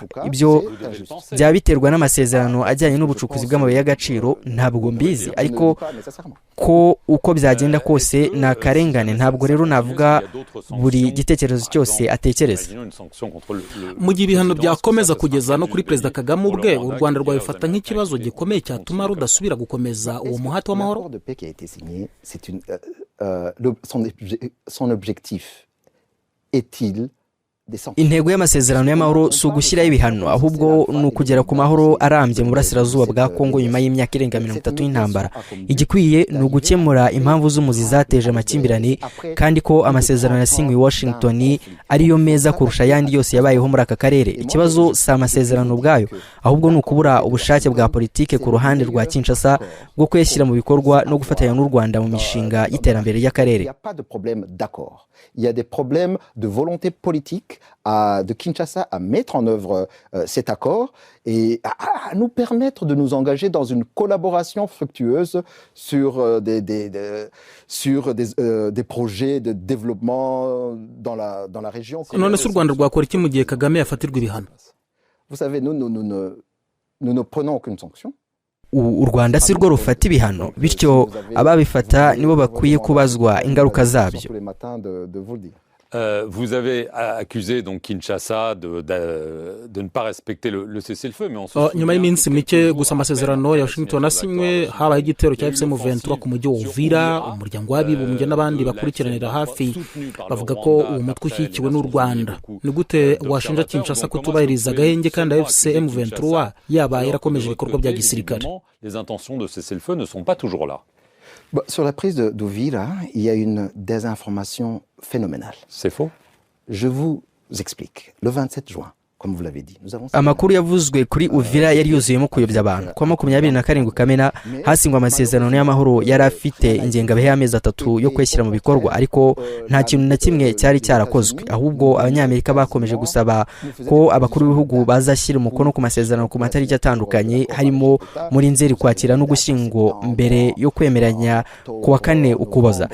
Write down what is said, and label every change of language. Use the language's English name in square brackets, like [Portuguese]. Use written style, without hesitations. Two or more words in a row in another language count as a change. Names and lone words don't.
[Kinyarwanda] Ibyo byaba biterwa n'amasezerano ajyanye n'ubucukuzi bw'amabuye y'agaciro, ntabwo mbizi, ariko ko uko byagenda kose na karengane. Ntabwo rero navuga buri gitekerezo cyose atekereza. Mu gihe ibihano byakomeza kugeza no kuri Perezida Kagame ubwe, u Rwanda rwabifata nk'ikibazo gikomeye cyatuma rudasubira gukomeza uwo muhati w'amahoro? [French] Son objectif est-il [Kinyarwanda] Intego y'amasezerano y'amahoro si ugushyiraho ibihano, ahubwo ni ukugera ku mahoro arambye mu burasirazuba bwa Kongo nyuma y'imyaka irenga 30 y'intambara. Igikwiye ni ugukemura impamvu z'umuzi zateje amakimbirane, kandi ko amasezerano yasinywe i Washington ariyo meza kurusha ayandi yose yabayeho muri aka karere. Ikibazo si amasezerano ubwayo, ahubwo ni ukubura ubushake bwa politike ku ruhande rwa Kinshasa bwo kuyashyira mu bikorwa no gufatanya n'u Rwanda mu mishinga y'iterambere y'akarere. [French] Il y a des problèmes de volonté politique de Kinshasa à mettre en œuvre cet accord et à nous permettre de nous engager dans une collaboration fructueuse sur des projets de développement dans la région. [Kinyarwanda] None se u Rwanda rwakora iki mu gihe Kagame yafatirwa ibihano? [French] Vous savez, nous ne prenons aucune sanction. [Kinyarwanda] U Rwanda si rwo rufata ibihano, bityo ababifata nibo bakwiye kubazwa ingaruka zabyo. [French] Vous avez accusé donc Kinshasa de ne pas respecter le cessez-le-feu, mais on se souvient. [Kinyarwanda] Nyuma y'iminsi mike gusa amasezerano ya Washington asinywe, habaye igitero cya M23 ku mujyi wa Uvira. Umuryango w'abibumbye n'abandi bakurikiranira hafi bavuga ko uwo mutwe ushyigikiwe n'u Rwanda. Ni gute washinja Kinshasa kutubahiriza agahenge kandi M23 yaba yarakomeje ibikorwa bya gisirikare? [French] Les intentions de cessez-le-feu ne sont pas toujours là. Sur la prise d'Uvira, il y a une désinformation phénoménale. C'est faux. Je vous explique. Le 27 juin, comme vous l'avez dit, nous avons... [Kinyarwanda] Amakuru yavuzwe kuri Uvira yari yuzuyemo kuyobya abantu. Kwa 27 Kamena hasingwa amasezerano y'amahoro yari afite ingengabihe y'amezi 3 yo kweshyira mu bikorwa, ariko nta kintu na kimwe cyari cyarakozwe. Ahubwo Abanyamerika bakomeje gusaba ko abakuru b'ibihugu bazashyira umukono ku masezerano ku matariki atandukanye, harimo muri Nzeri kwakira no gushyingo mbere yo kwemeranya ku wa 4 Ukuboza.